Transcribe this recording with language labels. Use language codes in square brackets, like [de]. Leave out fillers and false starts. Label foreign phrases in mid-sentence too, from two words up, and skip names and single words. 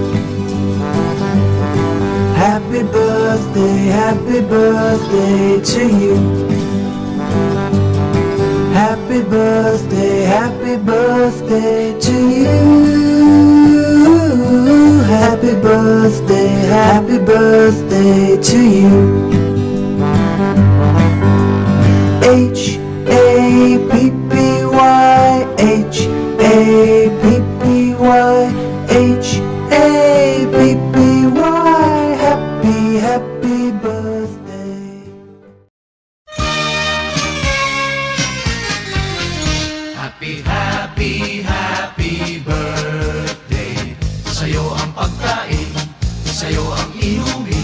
[en] Happy birthday to you. Happy birthday to you. Happy birthday to you. H-A-P-P-Y, H-A-P-P-Y, H-A-P-P-Y. Happy birthday. Happy birthday. [tl] Sa'yo ang pagkain, sa'yo ang inumin.